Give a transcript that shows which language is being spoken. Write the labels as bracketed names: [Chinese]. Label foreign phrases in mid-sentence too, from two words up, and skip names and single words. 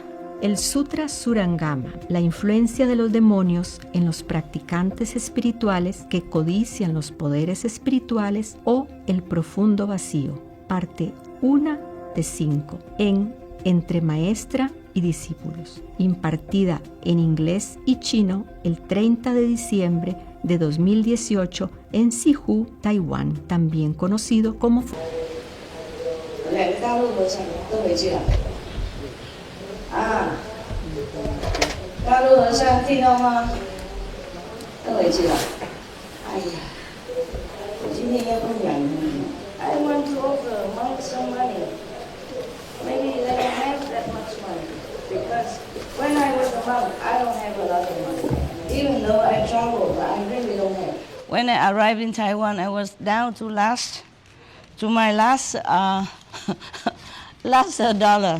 [Spanish] El Sutra Surangama, la influencia de los demonios en los practicantes espirituales que codician los poderes espirituales o el profundo vacío, parte 1 de 5, en Entre Maestra y Discípulos, impartida en inglés y chino el 30 de diciembre de 2018 en CHINGHAI, Taiwán, también conocido como [Chinese] 2 个大陆和尚都回去了。啊，大陆和尚听到吗？都回去了。哎呀，我今天要供养你。 [English] I want to offer monks some money. Maybe they don't have that much money because when I was a monk, I don't have a lot of money. Even though I travel, but I really don't have. When I arrived in Taiwan, I was down to my last dollar.